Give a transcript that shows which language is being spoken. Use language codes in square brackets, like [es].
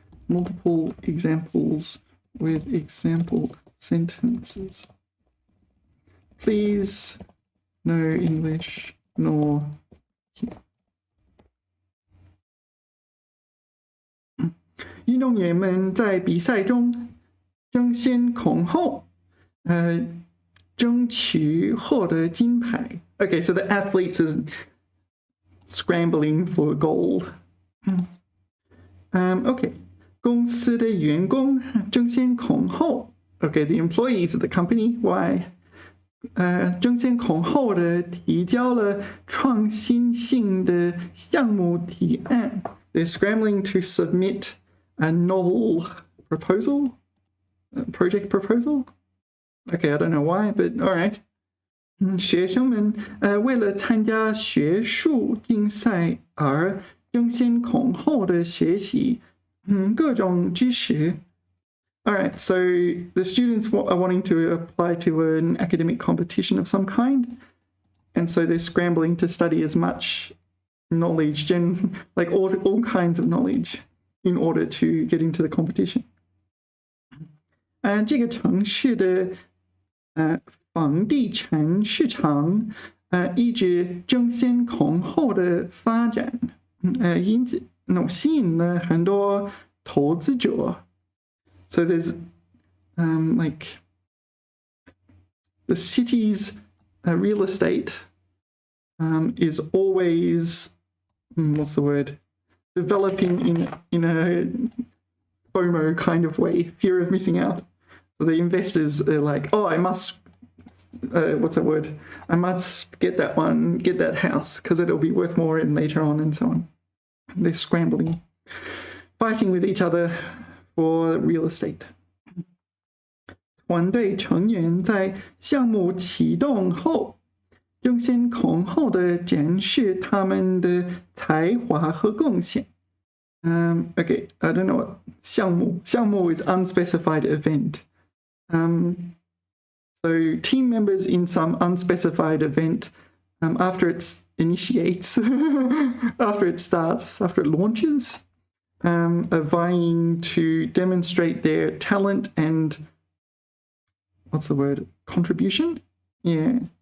[en] Multiple examples with example sentences. Please, no English, nor here. [zh] 运动员们在比赛中争先恐后，争取获得金牌. [en] Okay, so the athletes is scrambling for gold. [zh] Okay. 公司的员工争先恐后. [en] Okay, the employees of the company, why? [zh] 争先恐后的提交了创新性的项目提案. [en] They're scrambling to submit a novel proposal, project proposal. Okay, I don't know why, but all right. [zh] 学生们为了参加学术竞赛而争先恐后的学习各种知识. [en] All right, so the students are wanting to apply to an academic competition of some kind, and so they're scrambling to study as much knowledge, like all kinds of knowledge, in order to get into the competition. [zh] 这个城市的房地产市场一直争先恐后的发展，因此吸引了很多投资者. [en] So there's like the city's real estate is always, what's the word, developing in a FOMO kind of way, fear of missing out. So the investors are like, oh, I must, what's that word? I must get that one, get that house, because it'll be worth more in later on, and so on. They're scrambling, fighting with each other for real estate. [zh] 团队成员在项目启动后，争先恐后地展示他们的才华和贡献。 [en] Okay, I don't know what 项目. 项目 is unspecified event. So team members in some unspecified event, after it initiates, after it starts, after it launches, are vying to demonstrate their talent and, what's the word, contribution? Yeah.